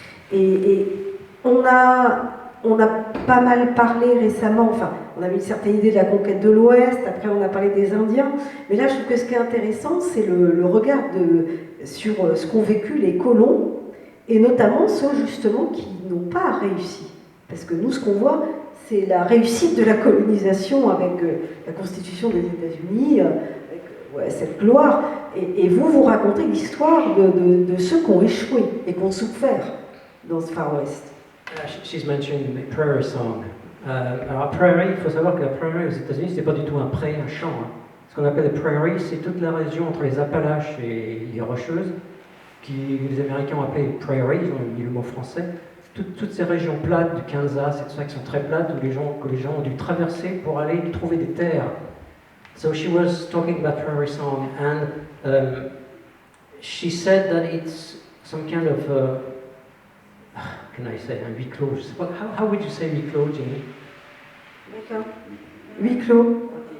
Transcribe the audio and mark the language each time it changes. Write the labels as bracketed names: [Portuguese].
[French] Et on a pas mal parlé récemment, enfin on avait une certaine idée de la conquête de l'Ouest, après on a parlé des Indiens, mais là je trouve que ce qui est intéressant c'est le regard sur ce qu'ont vécu les colons, et notamment ceux justement qui n'ont pas réussi. Parce que nous, ce qu'on voit, c'est la réussite de la colonisation avec la Constitution des États-Unis, avec cette gloire. Et vous racontez l'histoire de ceux qui ont échoué et qui ont souffert dans ce Far West. [English] She's mentioning the Prairie Song. [French] Alors, Prairie, il faut savoir que la Prairie aux États-Unis, c'est pas du tout un pré, un champ. Hein. Ce qu'on appelle les Prairies, c'est toute la région entre les Appalaches et les Rocheuses, qui les Américains ont appelé Prairie, ils ont mis le mot français. Toutes ces régions plates du Kansas et tout ça qui sont très plates, que les gens ont dû traverser pour aller trouver des terres. [English] So she was talking about Prairie Song, and she said that it's some kind of how can I say, un huis clos. How would you say huis clos, Jenny? [French] D'accord. Huis clos.